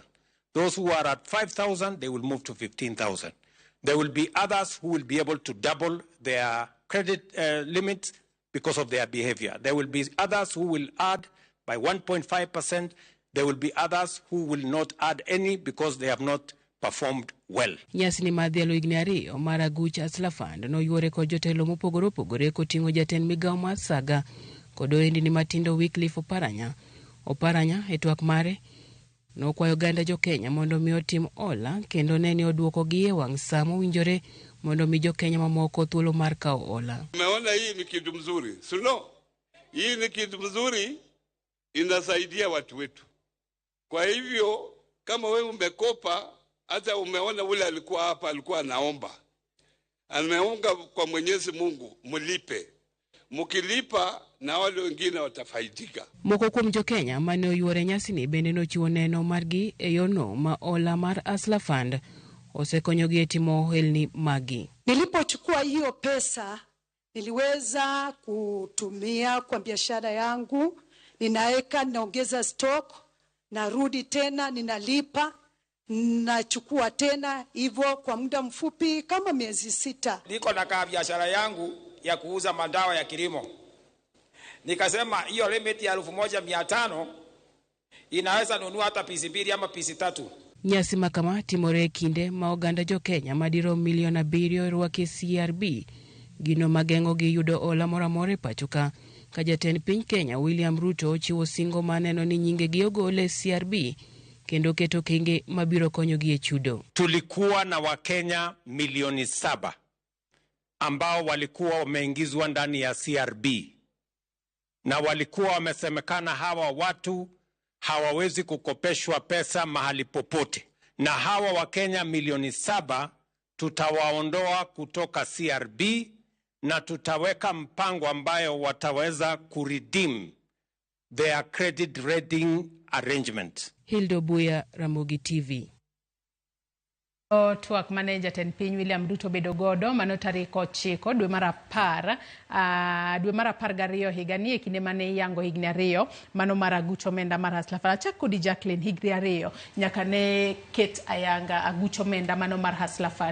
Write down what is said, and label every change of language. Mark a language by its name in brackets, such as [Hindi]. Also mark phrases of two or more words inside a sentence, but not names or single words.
[English] Those who are at 5,000, they will move to 15,000. There will be others who will be able to double their credit limits because of their behavior. There will be others who will add by 1.5%. There will be others who will not add any because they have not performed well. [Luo (Kenya and Tanzania)] Nyasi ni madhialo higni 2 mar aguch Hustler Fund no yuore kod jotelo mopogore opogore koting'o jatend migao mar Saga kod ohendni matindo Wycliffe Oparanya. Oparanya e twak mare nokwayo oganda jo Kenya mondo mi otim hola kendo ne ni oduokogi e wang' saa mowinjore mondo mi jo Kenya mamoko thuolo mar kao hola. [Swahili] Umeona hii ni kitu mzuri. Sio? Hii ni kitu mzuri, inasaidia watu wetu. Kwa hivyo kama wewe umekopa, hata umeona ule alikuwa hapa alikuwa anaomba. Ameomba kwa Mwenyezi Mungu mlipe. Mkilipa na wale wengine watafaidika. [Luo (Kenya and Tanzania)] Moko kuom jo Kenya mane oyuore nyasi ni bende nochiwo neno margi e yono ma hola mar Hustler Fund osekonyogi e timo ohelni magi. [Swahili] Nilipochukua hiyo pesa niliweza kutumia kwa biashara yangu, ninaeka naongeza stock, narudi tena ninalipa, nachukua tena hivyo kwa muda mfupi kama miezi 6. Niko na biashara yangu ya kuuza madawa ya kilimo. Nikasema hiyo limit ya 1,500 inaweza nunua hata pisi 2 ama pisi 3. [Luo (Kenya and Tanzania)] Nyasi makama timore kinde ma oganda jo Kenya madirom 7 milion rwake CRB gino mageng'ogi yudo hola moramora e pachoka, ka jatend piny Kenya William Ruto ochiwo singo maneno ni nyingegi ogol e CRB kendo keto kinge mabiro konyogi e chudo. [Swahili] Tulikuwa na Wakenya milioni 7 ambao walikuwa wameingizwa ndani ya CRB, na walikuwa wamesemekana hawa watu hawawezi kukopeshwa pesa mahali popote, na hawa Wakenya milioni 7 tutawaondoa kutoka CRB na tutaweka mpango ambayo wataweza kuredeem [English] their credit rating arrangement. [Swahili] Hildo Buya, Ramogi TV. [Luo (Kenya and Tanzania)] Twak mane jatend piny William Ruto bedo godo mano tarik 9 dwe mar 12 higani e kinde mane yango higni 2 mano mar aguch omenda mar Hustler Fund. Achak kodi Jacqueline, higni 2 nyaka ne ket ayanga aguch omenda mano mar Hustler Fund.